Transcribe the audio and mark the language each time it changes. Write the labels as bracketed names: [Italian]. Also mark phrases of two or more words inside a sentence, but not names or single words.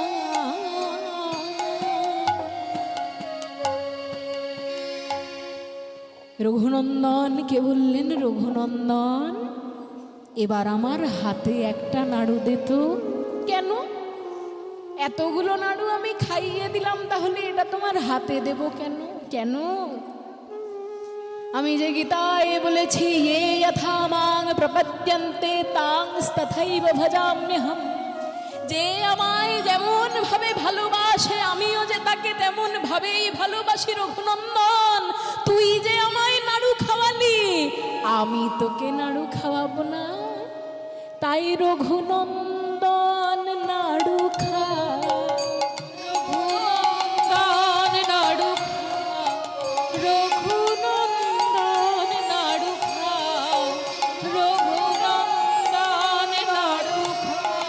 [Bangla] রঘুনন্দনকে বললেন, রঘুনন্দন এবার আমার হাতে একটা নাড়ু দে তো। কেন? এতগুলো নাড়ু আমি খাইয়ে দিলাম, তাহলে এটা তোমার হাতে দেব কেন? কেন? আমি যে গীতায় বলেছি, [Sanskrit] ये यथा मां प्रपद्यन्ते तांस्तथैव भजाम्यहम्, [Bangla] যে আমায় যেমন ভাবে ভালোবাসে আমিও যে তাকে তেমন ভাবেই ভালোবাসি। রঘুনন্দন তুই যে আমায় নাড়ু খাওয়ালি, আমি তোকে নাড়ু খাওয়াবো না? তাই রঘুনন্দন নাড়ু খা, রঘুনন্দন নাড়ু খা, রঘুনন্দন নাড়ু খা, রঘুনন্দন নাড়ু খা।